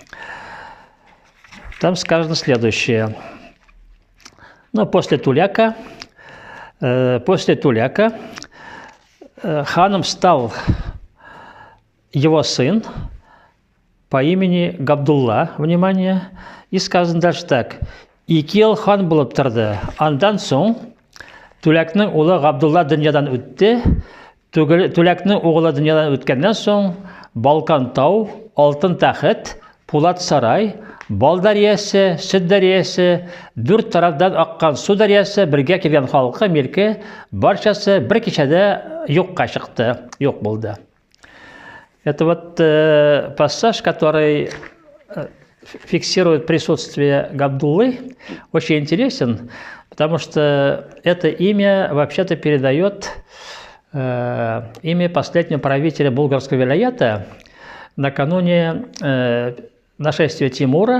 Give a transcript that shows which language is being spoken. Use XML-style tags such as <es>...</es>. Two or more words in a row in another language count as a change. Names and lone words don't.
<ru>Там сказано следующее. Но после Туляка ханом стал его сын по имени Габдулла, внимание, и сказано дальше так.</ru> <tt>Икил хан булып торды. Андан соң Тулякның улы Габдулла дөньядан үтте. Тулякның угылы дөньядан үткәннән соң Балкан тау, Алтын тәхет, Пулат сарай, Бал дәрьясы, Сөт дәрьясы, дүрт тарафдан аккан су дәрьясы, бергә килгән халкы, милке, барчасы бер кичәдә юкка чыкты, юк булды.</tt> <ru>Это вот пассаж, который фиксирует присутствие Габдуллы, очень интересен, потому что это имя вообще-то передает имя последнего правителя Булгарского вилаята накануне нашествия Тимура.</ru>